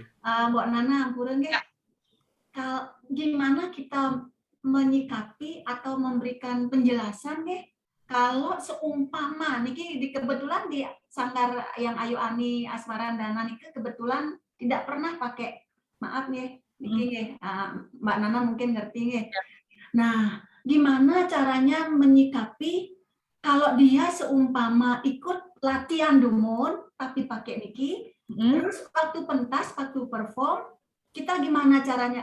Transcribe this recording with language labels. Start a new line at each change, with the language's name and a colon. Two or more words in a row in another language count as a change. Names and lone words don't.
Indonesian: Mbak Nana, ampun nggih. Gimana kita menyikapi atau memberikan penjelasan nggih kalau seumpama niki kebetulan di Sanggar yang Ayu Ani Asmarandana niki kebetulan tidak pernah pakai, maaf nggih niki nggih, Mbak Nana mungkin ngerti nggih. Nah, gimana caranya menyikapi kalau dia seumpama ikut latihan Dumon tapi pakai niki, terus waktu pentas, waktu perform, kita gimana caranya?